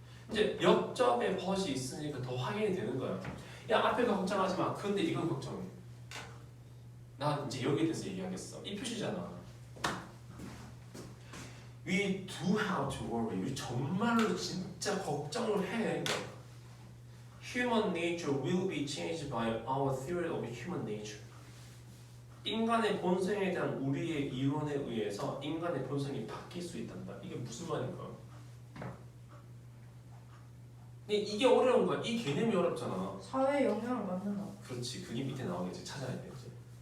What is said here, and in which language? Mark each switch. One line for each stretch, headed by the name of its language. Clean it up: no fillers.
Korean: 이제 역접에 벗이 있으니까 더 확인이 되는 거야. 야 앞에가 걱정하지 마. 근데 이건 걱정해. 나 이제 여기에 대해서 얘기하겠어. 이 표시잖아.
English: We do have to worry.
Korean: 우리 정말로 진짜 걱정을 해.
English: Human nature will be changed by our theory of human nature.
Korean: 인간의 본성에 대한 우리의 이론에 의해서 인간의 본성이 바뀔 수 있단다. 이게 무슨 말인가? 근데 이게 어려운 거야. 이 개념이 어렵잖아. 사회에 영향을 받는다. 그렇지. 그게 밑에 나오겠지. 찾아야 되지.